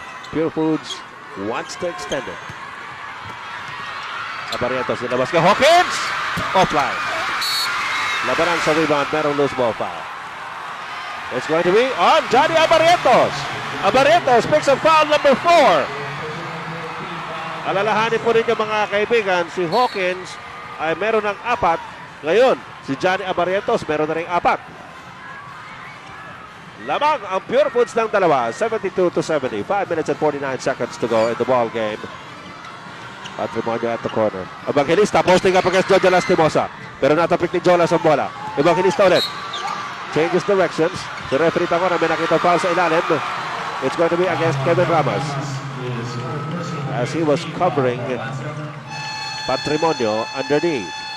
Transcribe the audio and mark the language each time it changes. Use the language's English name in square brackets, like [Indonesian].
[English] Pure Foods wants to extend it. [Filipino] Abarientos, nilabas kay Hawkins! Offline. Labanan sa rebound, merong loose ball foul. [English] It's going to be on Johnny Abarientos. Abarientos picks up foul number 4. [Filipino] Alalahanin po ninyo mga kaibigan, si Hawkins ay meron ng 4. Ngayon, si Johnny Abarientos meron na rin 4. Lamang ang Pure Foods ng dalawa, 72-70. [English] 5 minutes and 49 seconds to go in the ball game. Patrimonio at the corner. Evangelista posting up against Jojo Lastimosa. [Filipino] Pero natapik ni Jolas ang bola. Evangelista ulit. [English] Changes directions. [Filipino] Si referee Tangora may nakita foul sa ilalim. [English] It's going to be against Kevin Ramos. As he was covering Patrimonio underneath.